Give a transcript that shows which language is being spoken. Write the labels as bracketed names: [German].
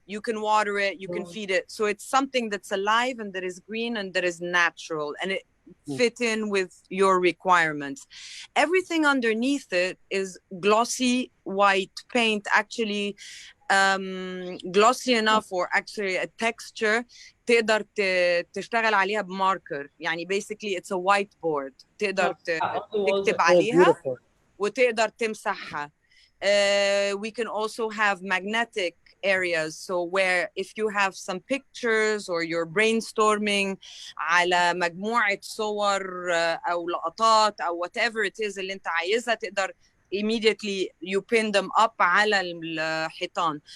[English] You can water it, you can feed it. So it's something that's alive and that is green and that is natural, and it fit in with your requirements. Everything underneath it is glossy white paint, actually glossy enough, or actually a texture [Arabic] تقدر تشتغل عليها بماركر. يعني [English] basically it's a whiteboard [Arabic] تقدر تكتب عليها وتقدر تمسحها. [English] We can also have magnetic areas, so where if you have some pictures or you're brainstorming [Arabic] على مجموعة صور أو لقطات أو [English] whatever it is [Arabic] اللي أنت عايزها, تقدر [English] immediately you pin them up [Arabic] على الحيطان.